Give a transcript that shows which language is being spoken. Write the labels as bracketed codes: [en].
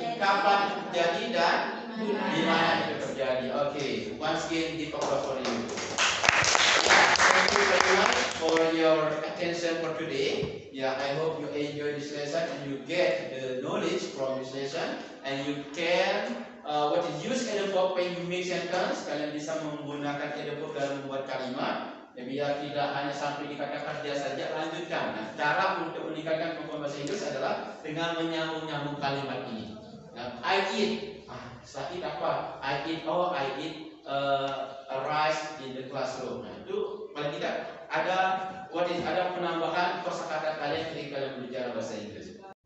[id] Kapan itu terjadi dan di mana itu terjadi? [en] Okay. Once again, give applause for you. Thank you very much for your attention for today. Yeah, I hope you enjoy this lesson and you get the knowledge from this lesson and you can what is used adverb when you make sentence. [id] Kalian bisa menggunakan adverb dalam membuat kalimat. Ya, biar tidak hanya sampai di kata kerja saja, lanjutkan. Nah, cara untuk meningkatkan kemampuan bahasa Inggris adalah dengan menyambung-nyambung kalimat ini. Nah, [en] I eat. [id] Setelah eat apa? [en] I eat a rice in the classroom. [id] Nah, itu paling tidak ada penambahan kosakata kalian ketika kalian berbicara bahasa Inggris.